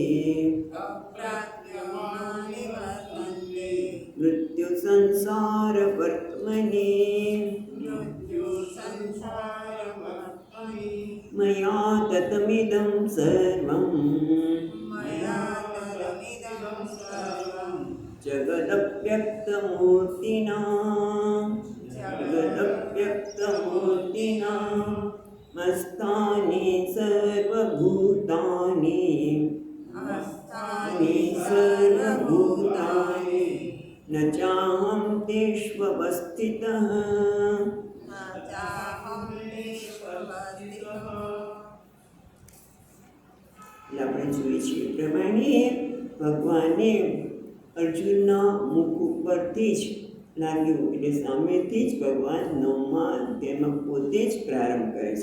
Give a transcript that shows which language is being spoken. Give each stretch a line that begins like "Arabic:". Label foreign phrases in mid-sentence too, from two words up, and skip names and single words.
Sanskrit: मृत्युसंसारवर्त्मनि मया ततमिदं सर्वं जगदव्यक्तमूर्तिना मस्तानि सर्वभूतानि सर्वभूतानि न चाहं तेष्वस्थितः
Gujarati: આપણે જોઈએ છીએ પ્રમાણે ભગવાને અર્જુનના મુખ ઉપરથી જ લાગ્યું એટલે સામેથી જ ભગવાન 9મા અધ્યાયમાં પોતે જ પ્રારંભ કરે છે.